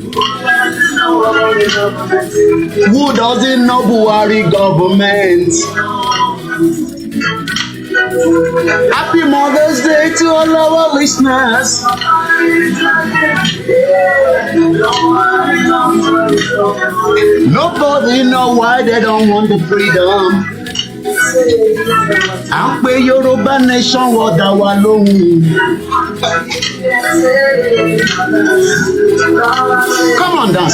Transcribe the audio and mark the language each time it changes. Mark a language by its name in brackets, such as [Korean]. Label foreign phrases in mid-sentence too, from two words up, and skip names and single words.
[English] Who doesn't know Buhari government? Happy Mother's Day to all our listeners. Nobody know why they don't want the freedom. [Yoruba] À ń pè Yorùbá nation wọ́n dá wa lóhùn. [English] Come on, dance.